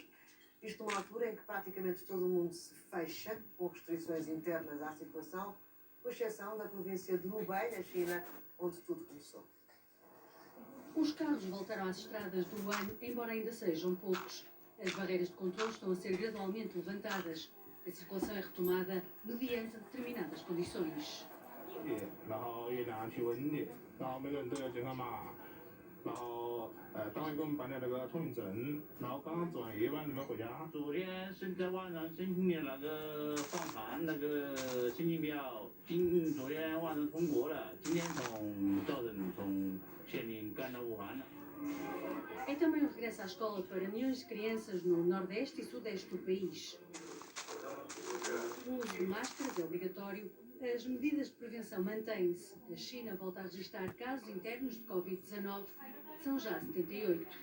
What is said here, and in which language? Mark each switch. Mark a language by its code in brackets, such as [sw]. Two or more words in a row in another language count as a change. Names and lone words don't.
[pt] Isto numa altura em que praticamente todo o mundo se fecha, com restrições internas à circulação, com exceção da província de Hubei, na China, onde tudo começou. Os carros voltaram às estradas do Wuhan, embora ainda sejam poucos. As barreiras de controle estão a ser gradualmente levantadas. A circulação é retomada mediante determinadas condições. [zh] 然后月亮气温的，然后每个人都要健康码，然后单位给我们办的那个通行证，然后刚刚做完夜班准备回家。昨天在晚上申请的那个访谈那个申请表，昨天晚上通过了，今天早晨从县里赶到武汉了。 [pt] É também o regresso à escola para milhões de crianças no Nordeste e Sudeste do país. O uso de máscaras é obrigatório. As medidas de prevenção mantêm-se. A China volta a registrar casos internos de Covid-19. São já 78.